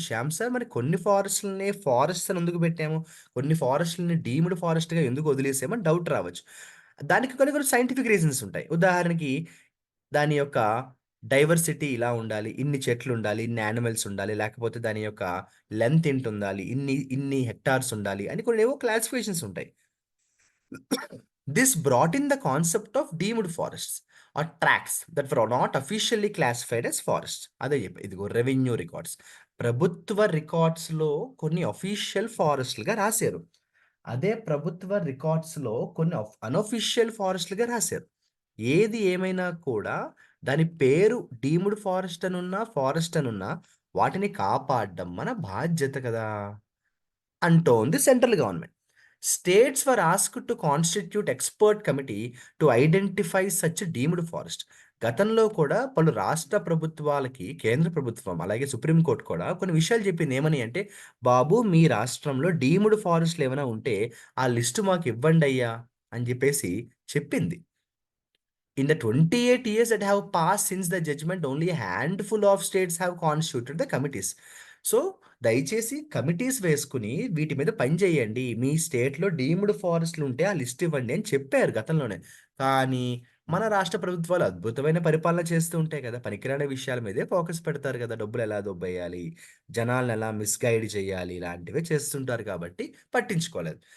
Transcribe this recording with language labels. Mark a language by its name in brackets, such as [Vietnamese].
[Telugu] Shyam sir మరి కొన్ని ఫారెస్ట్‌లని forests అని ఎందుకు పెట్టాము? కొన్ని ఫారెస్ట్‌లని డీమ్డ్ ఫారెస్ట్‌గా ఎందుకు వదిలేసామని డౌట్ రావచ్చు. దానికి కొన్ని కొన్ని సైంటిఫిక్ రీజన్స్ ఉంటాయి. ఉదాహరణకి దాని యొక్క డైవర్సిటీ ఇలా ఉండాలి. ఇన్ని చెట్లుండాలి, ఇన్ని యానిమల్స్ ఉండాలి. లేకపోతే దాని యొక్క లెంత్ ఇంతుండాలి. ఇన్ని హెక్టార్స్ ఉండాలి అని కొన్నేవో క్లాసిఫికేషన్స్ ఉంటాయి. [English] This brought in the concept of deemed forests or tracts that were not officially classified as forests. [Telugu] అదే చెప్పా. ఇదిగో రెవెన్యూ రికార్డ్స్. ప్రభుత్వ రికార్డ్స్‌లో కొన్ని అఫీషియల్ ఫారెస్ట్‌లుగా రాశారు. అదే ప్రభుత్వ రికార్డ్స్‌లో కొన్ని అనఫిషియల్ ఫారెస్ట్‌లుగా రాశారు. ఏది ఏమైనా కూడా దాని పేరు డీమ్డ్ ఫారెస్ట్ అనున్నా వాటిని కాపాడడం మన బాధ్యత కదా! అంటోంది [English] Central government. States were asked to constitute expert committee to identify such deemed forest. [Telugu] గతంలో కూడా పలు రాష్ట్ర ప్రభుత్వాలకి కేంద్ర ప్రభుత్వం అలాగే సుప్రీం కోర్ట్ కూడా కొన్ని విషయాలు చెప్పింది. ఏమని అంటే, "బాబు మీ రాష్ట్రంలో డీమ్డ్ ఫారెస్ట్‌లు ఏమైనా ఉంటే ఆ లిస్ట్ మాకు ఇవ్వండయ్యా" అని చెప్పేసి చెప్పింది. [English] In the 28 years that have passed since the judgment, only a handful of states have constituted the committees. [Telugu] So, దయచేసి కమిటీస్ వేసుకొని వీటి మీద పని చేయండి. మీ స్టేట్‌లో డీమ్డ్ ఫారెస్ట్‌లు ఉంటే ఆ లిస్ట్ ఇవ్వండి అని చెప్పారు గతంలోనే. కానీ మన రాష్ట్ర ప్రభుత్వాలు అద్భుతమైన పరిపాలన చేస్తూ ఉంటాయి కదా! పనికిరాని విషయాల మీదే ఫోకస్ పెడతారు కదా! డబ్బులు ఎలా దొబ్బేయాలి, జనాల్ని ఎలా మిస్‌గైడ్ చేయాలి ఇలాంటివే చేస్తుంటారు కాబట్టి పట్టించుకోలేదు.